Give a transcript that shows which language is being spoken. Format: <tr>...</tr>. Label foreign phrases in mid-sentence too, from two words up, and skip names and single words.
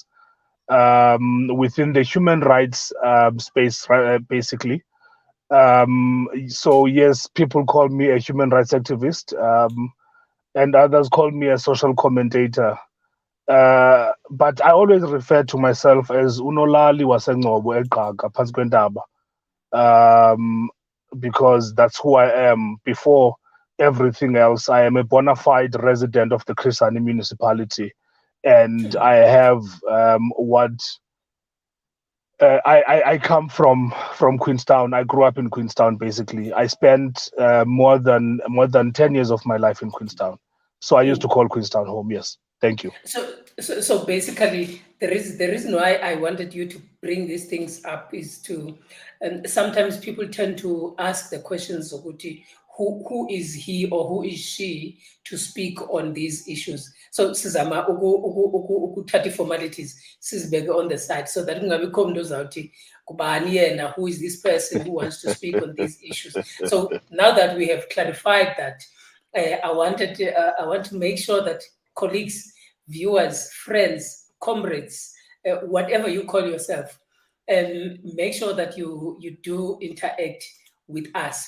<en>Within the human rights space, basically. So yes, people call me a human rights activist. And others call me a social commentator. But I always refer to myself as</en> <xh>Unolali Wasengcobo eGqaga phantsi kwentaba,</xh> <en>because that's who I am. Before everything else, I am a bona fide resident of the Komani Municipality, and I have I come from Queenstown. I grew up in Queenstown. Basically, I spent more than 10 years of my life in Queenstown. So I used to call Queenstown home. Yes, thank you. So basically, the reason why I wanted you to bring these things up is to, sometimes people tend to ask the questions of who is he or who is she to speak on these issues.</en> <xh>So sizama ukuthatha formalities sizibeke</xh> <en>on the side, so that</en> <xh>kungabikho umuntu ozawuthi kubani yena,</xh> <en>who is this person who wants to speak on these issues. So now that we have clarified that, I want to make sure that colleagues, viewers, friends, comrades, whatever you call yourself, make sure that you do interact with us.</en>